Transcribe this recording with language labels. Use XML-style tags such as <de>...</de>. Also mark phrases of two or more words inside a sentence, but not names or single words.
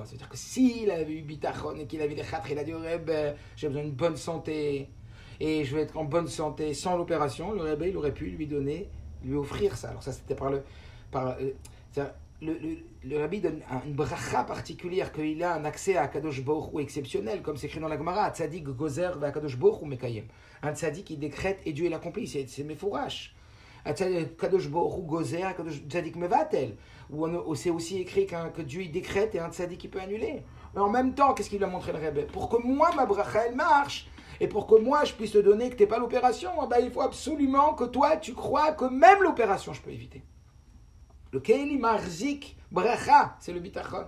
<fr>Ça veut dire que s'il avait eu bitachon et qu'il avait des châtres, il a dit au Rebbe, j'ai besoin d'une bonne santé, et je vais être en bonne santé sans l'opération, le Rebbe, il aurait pu lui offrir ça. Alors ça, c'était le rabbi donne une bracha particulière, qu'il a un accès à</fr> <he>קדוש ברוך הוא</he> <fr>exceptionnel, comme c'est écrit dans la Gemara,</fr> <he>צדיק גוזר ו קדוש ברוך הוא מקיים.</he> <fr>Un tzadik qui décrète et Dieu l'accomplit, c'est mefourash.</fr> <he>קדוש ברוך הוא גוזר קדוש צדיק מבטל.</he> <fr>Où c'est aussi écrit que Dieu il décrète et un tzadik qui peut annuler. Mais en même temps, qu'est-ce qu'il lui a montré le rabbi? Pour que moi, ma bracha, elle marche, Et pour que moi, je puisse te donner que tu n'es pas l'opération, il faut absolument que toi, tu crois que même l'opération, je peux éviter.</fr> <he>Le כלי מחזיק ברכה,</he> <fr>c'est le bitachon.</fr>